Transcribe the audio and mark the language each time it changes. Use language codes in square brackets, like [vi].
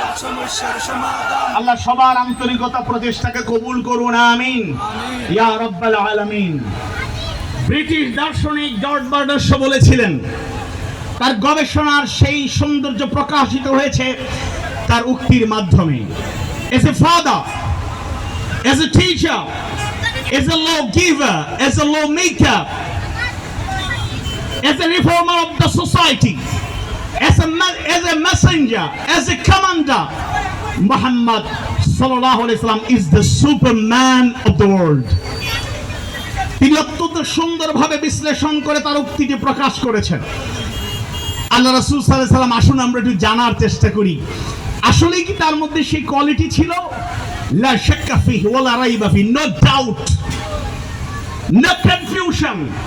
[bn] সমস্যার সমাধান আল্লাহ সবার আন্তরিকতা প্রচেষ্টাকে কবুল করুন, [ar] আমিন ইয়া রাব্বাল আলামিন। [bn] ব্রিটিশ দার্শনিক জর্জ বার্নার্ড শ বলেছিলেন, তার গবেষণার সেই সৌন্দর্য প্রকাশিত হয়েছে তার উক্তির মাধ্যমে। [en] As a father, as a teacher, as a lawgiver, as a lawmaker, as a reformer of the society, as a messenger, as a commander, Muhammad sallallahu alaihi wasallam is the superman of the world. [bn] তিনি অত্যন্ত সুন্দরভাবে বিশ্লেষণ করে তার উক্তিটি প্রকাশ করেছেন। আল্লাহ রাসূল সাল্লাল্লাহু আলাইহি ওয়াসাল্লাম, আসুন আমরা একটু জানার চেষ্টা করি আসলে কি তার মধ্যে সেই কোয়ালিটি ছিল। [ar] লা শাক্কা ফিহি ওয়ালা রাইবা ফিহি, [en] No doubt, no confusion.